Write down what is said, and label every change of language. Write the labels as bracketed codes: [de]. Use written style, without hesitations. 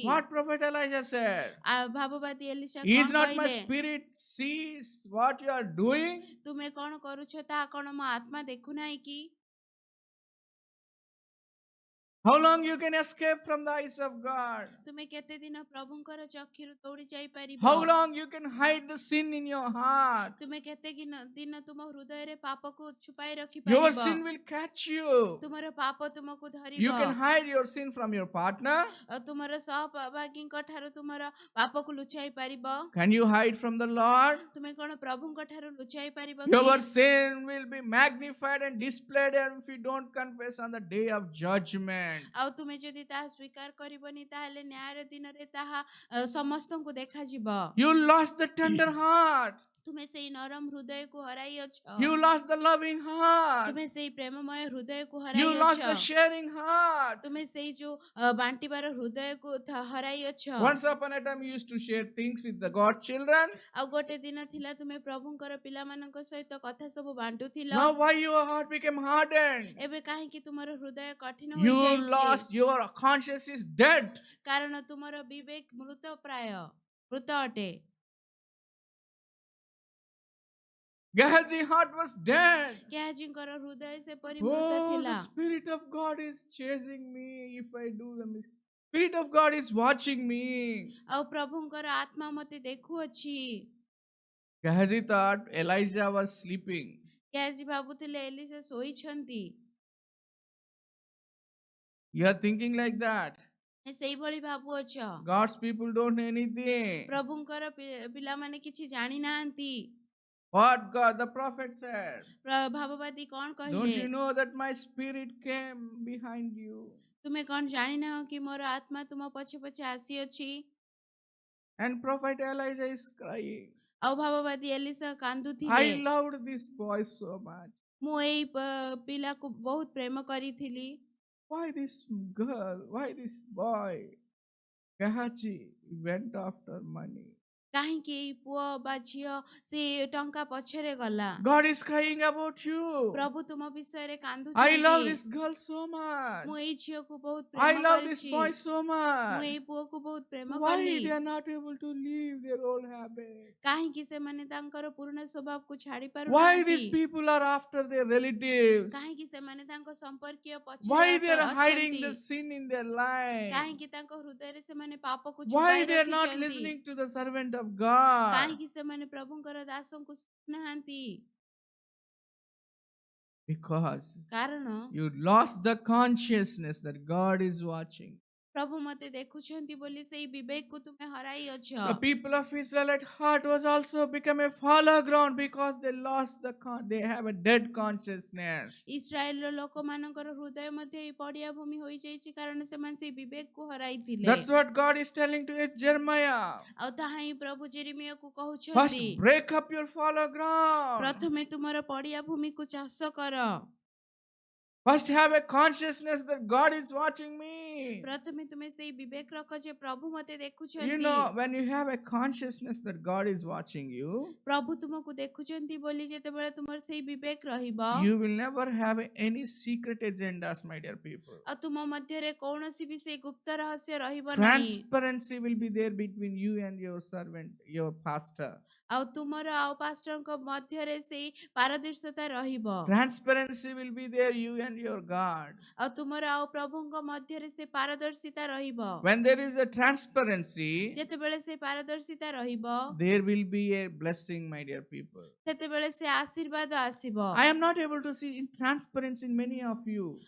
[en] What Prophet Elijah said? [or] ଭାବବାଦୀ Elisha [en] Is [or] କଣ [en] not my [or] କହିଲେ? [en] spirit sees what you are doing? [or] ତୁମେ କଣ କରୁଛ ତାହା କଣ ମୋ ଆତ୍ମା ଦେଖୁନାହିଁ କି? [en] How long you can escape from the eyes of God? [or] ତୁମେ କେତେ ଦିନ ପ୍ରଭୁଙ୍କର ଚକ୍ଷୁରୁ ଦୌଡ଼ି ଯାଇପାରିବ? [en] How long you can hide the sin in your heart? [or] ତୁମେ କେତେ ଦିନ ତୁମ ହୃଦୟରେ ପାପକୁ ଛୁପାଇ [en] Your [or] ରଖିପାରିବ? [en] sin will catch you. [or] ତୁମର ପାପ ତୁମକୁ [en] You [or] ଧରିବ। [en] can hide your sin from your partner. [or] ତୁମର ସହଭାଗୀଙ୍କ ଠାରୁ ତୁମର ପାପକୁ ଲୁଚାଇ ପାରିବ। [en] Can you hide from the Lord? [or] ତୁମେ କଣ ପ୍ରଭୁଙ୍କ ଠାରୁ ଲୁଚାଇ ପାରିବ [en] Your [or] କି? [en] sin will be magnified and displayed if you don't confess on the day of judgment. [or] ଆଉ ତୁମେ ଯଦି ତାହା ସ୍ୱୀକାର କରିବନି ତାହେଲେ ନ୍ୟାୟର ଦିନରେ ତାହା ସମସ୍ତଙ୍କୁ ଦେଖାଯିବ। [en] You lost the tender heart. [or] ତୁମେ ସେଇ ନରମ ହୃଦୟକୁ ହରାଇଅଛ। [en] You lost the loving heart. [or] ତୁମେ ସେଇ ପ୍ରେମମୟ ହୃଦୟକୁ [en] You lost the [or] ହରାଇଅଛ। [en] sharing heart. [or] ତୁମେ ସେଇ ଯୋଉ ବାଣ୍ଟିବାର ହୃଦୟକୁ ହରାଇଅଛ। [en] Once upon a time, you used to share things with the God children. [or] ଆଉ ଗୋଟେ ଦିନ ଥିଲା ତୁମେ ପ୍ରଭୁଙ୍କର ପିଲାମାନଙ୍କ ସହିତ କଥା ସବୁ ବାଣ୍ଟୁଥିଲ। [en] Now, why your heart became hardened? [or] ଏବେ କାହିଁକି ତୁମର ହୃଦୟ କଠିନ [en] You [or] ହୋଇଯାଇଛି? [en] lost, your conscience is dead. [or] କାରଣ ତୁମର ବିବେକ ମୃତ ଅଟେ। [en] Gehazi's heart was dead. [or] ଗେହାଜିଙ୍କର ହୃଦୟ ସେପରି ମୃତ [en] Oh, [or] ଥିଲା। [en] the Spirit of God is chasing me if I do the mistake. Spirit of God is watching me. [or] ଆଉ ପ୍ରଭୁଙ୍କର ଆତ୍ମା ମତେ ଦେଖୁଅଛି। [en] Gehazi thought Elijah was sleeping. [or] ଗେହାଜି ଭାବୁଥିଲେ ଏଲିଶା ଶୋଇଛନ୍ତି। [en] You are thinking like that. [or] ସେଇଭଳି ଭାବୁଅଛ। [en] God's people don't know anything. [or] ପ୍ରଭୁଙ୍କର ପିଲାମାନେ କିଛି ଜାଣିନାହାନ୍ତି। [en] What God, the prophet said. [or] ଭାବବାଦୀ କଣ [en] Don't you know that my spirit came behind you? [or] ତୁମେ କଣ ଜାଣିନାହ କି ମୋର ଆତ୍ମା ତୁମ ପଛେ ପଛେ ଆସିଅଛି? [en] And prophet Elijah is crying. [or] ଆଉ ଭାବବାଦୀ ଏଲିଶା କାନ୍ଦୁଥିଲେ। [en] I loved this boy so much. [or] ମୁଁ ଏଇ ପିଲାକୁ ବହୁତ ପ୍ରେମ କରିଥିଲି। [en] Why this girl? Why this boy? Gehazi went after money. [or] କାହିଁକି ଏଇ ପୁଅ ବା ଝିଅ ସେ ଟଙ୍କା ପଛରେ ଗଲା? [en] God is crying about you. [or] ପ୍ରଭୁ ତୁମ ବିଷୟରେ [en] I love [or] କାନ୍ଦୁଛନ୍ତି। [en] this girl so much. [or] ମୁଁ ଏଇ ଝିଅକୁ ବହୁତ [en] I [or] ପ୍ରେମ [en] love this [or] କରିଛି। [en] boy so [or] ମୁଁ [en] much. [or] ଏଇ ପୁଅକୁ ବହୁତ ପ୍ରେମ [en] Why [or] କଲି। [en] they are not able to leave their old habit? [or] କାହିଁକି ସେମାନେ ତାଙ୍କର ପୁରୁଣା ସ୍ୱଭାବକୁ ଛାଡି [en] Why these [or] ପାରୁନାହାନ୍ତି? [en] people are after their relatives? [or] କାହିଁକି ସେମାନେ ତାଙ୍କ ସମ୍ପର୍କୀୟ [en] Why they [or] ପଛରେ [en] are hiding [or] ଅଛନ୍ତି? [en] the sin in their life? [or] କାହିଁକି ତାଙ୍କ ହୃଦୟରେ ସେମାନେ ପାପକୁ [en] Why [or] ଛୁପାଇ [en] they are not [or] ରଖିଛନ୍ତି? [en] listening to the servant of God? [or] କାହିଁକି ସେମାନେ ପ୍ରଭୁଙ୍କର ଦାସଙ୍କୁ ଶୁଣୁନାହାନ୍ତି? [en] Because [or] କାରଣ [en] you lost the consciousness that God is watching. [or] ପ୍ରଭୁ ମତେ ଦେଖୁଛନ୍ତି ବୋଲି ସେଇ ବିବେକକୁ ତୁମେ ହରାଇଅଛ। [en] The people of Israelite heart was also become a fallow ground because they lost they have a dead consciousness. [or] ଇସ୍ରାଏଲର ଲୋକମାନଙ୍କର ହୃଦୟ ମଧ୍ୟ ଏଇ ପଡିଆ ଭୂମି ହୋଇଯାଇଛି କାରଣ ସେମାନେ ସେଇ ବିବେକକୁ ହରାଇଥିଲେ। [en] That's what God is telling to Jeremiah. [or] ଆଉ ତାହା ହିଁ ପ୍ରଭୁ ଜେରେମିୟାକୁ [en] First, [or] କହୁଛନ୍ତି। [en] break up your fallow ground. [or] ପ୍ରଥମେ ତୁମର ପଡିଆ ଭୂମିକୁ ଚାଷ କର। [en] First, have a consciousness that God is watching me. [or] ପ୍ରଥମେ ତୁମେ ସେଇ ବିବେକ ରଖ ଯେ ପ୍ରଭୁ ମତେ [en] You [or] ଦେଖୁଛନ୍ତି। [en] know, when you have a consciousness that God is watching you, [or] ପ୍ରଭୁ ତୁମକୁ ଦେଖୁଛନ୍ତି ବୋଲି ଯେତେବେଳେ ତୁମର ସେଇ ବିବେକ ରହିବ, [en] you will never have any secret agendas, my dear people. [or] ଆଉ ତୁମ ମଧ୍ୟରେ କୌଣସି ବି ସେଇ ଗୁପ୍ତ ରହସ୍ୟ ରହିବ ନାହିଁ। [en] Transparency will be there between you and your servant, your pastor. [or] ଆଉ ତୁମର ଆଉ ପାଷ୍ଟରଙ୍କ ମଧ୍ୟରେ ସେଇ ପାରଦର୍ଶିତା ରହିବ। [en] Transparency will be there, you and your God. [or] ଆଉ ତୁମର ଆଉ ପ୍ରଭୁଙ୍କ ମଧ୍ୟରେ ସେ ପାରଦର୍ଶିତା ରହିବ। [en] When there is a transparency, [or] ଯେତେବେଳେ ସେ ପାରଦର୍ଶିତା ରହିବ, [en] there will be a blessing, my dear people. [or] ସେତେବେଳେ ସେ ଆଶୀର୍ବାଦ ଆସିବ। [en] I am not able to see in transparency in many of you,